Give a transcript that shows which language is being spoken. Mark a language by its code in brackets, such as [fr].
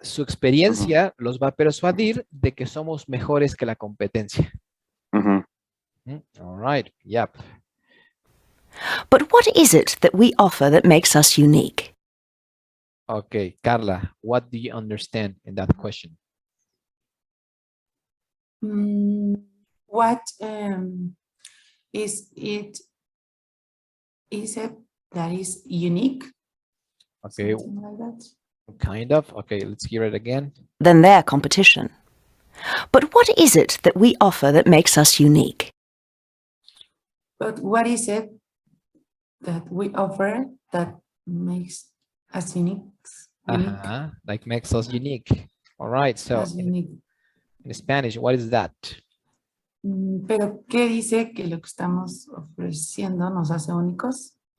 [es] Su experiencia los va a persuadir de que somos mejores que la competencia. [en] All right, yep. But what is it that we offer that makes us unique? Okay, Carla, what do you understand in that question? What is it that is unique? Okay. Something like that. Kind of. Okay, let's hear it again. Than their competition. But what is it that we offer that makes us unique? But what is it that we offer that makes us unique? Like makes us unique. All right, so in Spanish, what is that? [es] Pero ¿qué dice que lo que estamos ofreciendo nos hace únicos?